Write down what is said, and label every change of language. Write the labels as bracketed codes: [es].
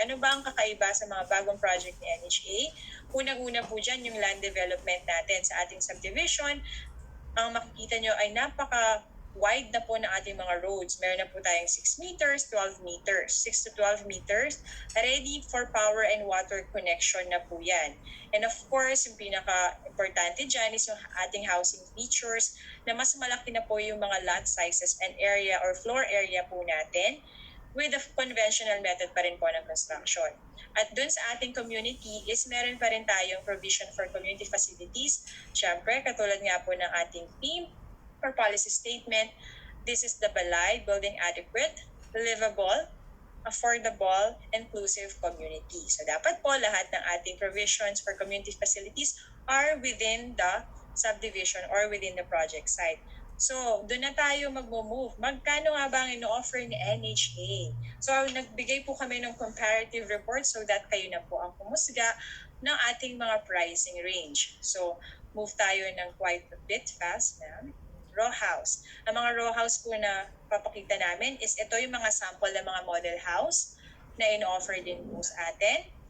[tl] Ano ba ang kakaiba sa mga bagong project ni NHA? Unang-una po dyan yung land development natin sa ating subdivision. Ang makikita nyo ay napaka-wide na po ng ating mga roads. Meron na po tayong 6 meters, 12 meters. [en] 6 to 12 meters, ready for power and water connection [tl] na po yan. And of course, yung pinaka-importante dyan is yung ating housing features na mas malaki na po yung mga lot sizes and area or floor area po natin [en] with the conventional method [tl] pa rin po ng construction. At dun sa ating community is meron pa rin tayong provision for community facilities. Siyempre, katulad nga po ng ating [en] theme or policy statement, this is the Balay, building adequate, livable, affordable, inclusive community. [tl] So dapat po lahat ng ating [en] provisions for community facilities are within the subdivision or within the project site. [tl] So, doon na tayo mag-move. Magkano nga ba ang ino-offer ni NHA? So, nagbigay po kami ng [en] comparative report so that [tl] kayo na po ang pumusga ng ating mga pricing range. [en] So, move tayo ng quite a bit fast na. Row house. [tl] Ang mga row house po na papakita namin is ito yung mga sample ng mga model house na ino-offer din po sa atin.